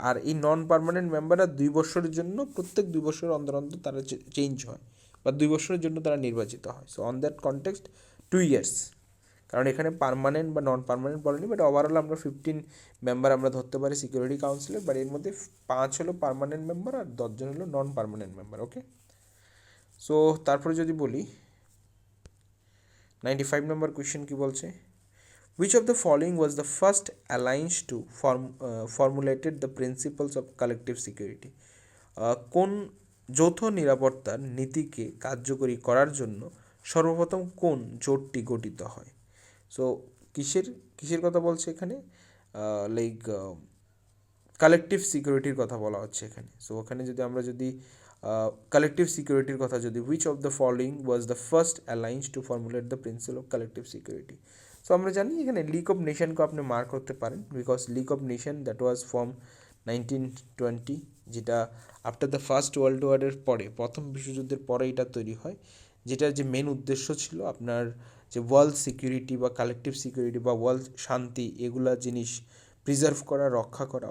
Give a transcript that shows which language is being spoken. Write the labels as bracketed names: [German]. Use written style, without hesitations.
[Bangla] আর এই নন পার্মানেন্ট মেম্বাররা 2 বছরের জন্য, প্রত্যেক 2 বছর অন্তর অন্তর তারা চেঞ্জ হয় বা 2 বছরের জন্য তারা নির্বাচিত হয়। [English] so on that context [Bangla] 2 years, কারণ এখানে পার্মানেন্ট বা নন পার্মানেন্ট বলেনি, বাট ওভারঅল আমরা 15 মেম্বার আমরা ধরতে পারি সিকিউরিটি কাউন্সিলের, বাট এর মধ্যে 5 হলো পার্মানেন্ট মেম্বার আর 10 জন হলো নন পার্মানেন্ট মেম্বার। ওকে, সো তারপরে যদি বলি 95 নম্বর কোয়েশ্চেন কি বলছে, [English] which of the following was the first alliance to formulated the principles of collective security? [Bangla] কোন যৌথ নিরাপত্তার নীতিকে কার্যকরী করার জন্য সর্বপ্রথম কোন জোটটি গঠিত হয়? সো কিসের কথা বলছে এখানে, লাইক কালেকটিভ সিকিউরিটির কথা বলা হচ্ছে এখানে। সো ওখানে যদি আমরা কালেকটিভ সিকিউরিটির কথা যদি, [English] which of the following was the first alliance to formulate the principle of collective security? [Bangla] So আমরা জানি এখানে লিগ অফ নেশনকে আপনি মার্ক করতে পারেন, because league of nation that was form 1920, যেটা [English] after the first world ওয়ারের [Bangla] পরে, প্রথম বিশ্বযুদ্ধের পরে এটা তৈরি হয়, যেটার যে মেন উদ্দেশ্য ছিল আপনার যে ওয়ার্ল্ড সিকিউরিটি বা কালেকটিভ সিকিউরিটি বা ওয়ার্ল্ড শান্তি, এগুলা জিনিস প্রিজার্ভ করা, রক্ষা করা।